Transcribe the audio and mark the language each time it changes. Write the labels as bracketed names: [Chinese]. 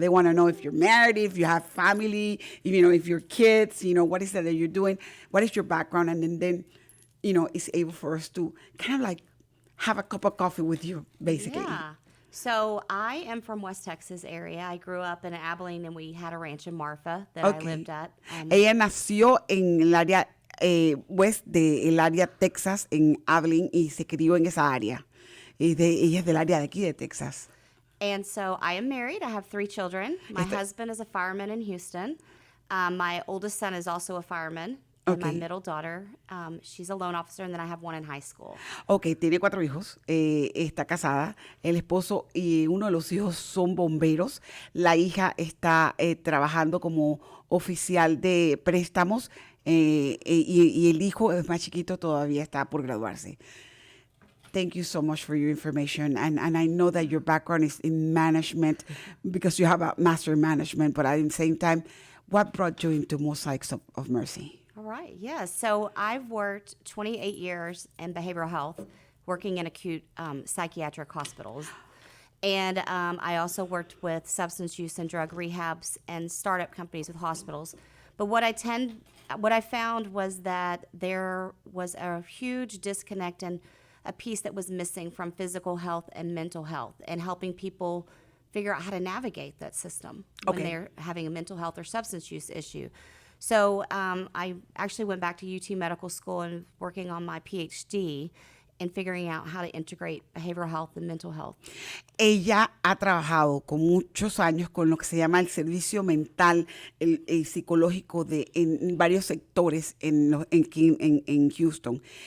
[English] They want to know if you're married, if you have family, if you're kids, what is it that you're doing, what is your background. And then it's able for us to kind of like have a cup of coffee with you, basically. Yeah. So I am from West Texas area. I grew up in Abilene, and we had a ranch in Marfa that I lived at. [Spanish] Ella nació en el área west del área Texas, en Abilene, y se crió en esa área. Ella es del área de aquí de Texas. [English] And so I am married. I have 3 children. My husband is a fireman in Houston. My oldest son is also a fireman. And my middle daughter, she's a loan officer, and then I have one in high school. [Spanish] Okay, tiene 4 hijos, está casada, el esposo y uno de los hijos son bomberos, la hija está trabajando como oficial de préstamos y el hijo es más chiquito, todavía está por graduarse. [English] Thank you so much for your information. And I know that your background is in management because you have a master in management, but at the same time, what brought you into Mosiacs of Mercy? All right, yes. So I've worked 28 years in behavioral health, working in acute psychiatric hospitals. And I also worked with substance use and drug rehabs and startup companies with hospitals. But what I found was that there was a huge disconnect in a piece that was missing from physical health and mental health, and helping people figure out how to navigate that system when they're having a mental health or substance use issue. So I actually went back to UT Medical School and working on my PhD and figuring out how to integrate behavioral health and mental health. [Spanish] Ella ha trabajado con muchos años con lo que se llama el servicio mental, el psicológico en varios sectores en Houston.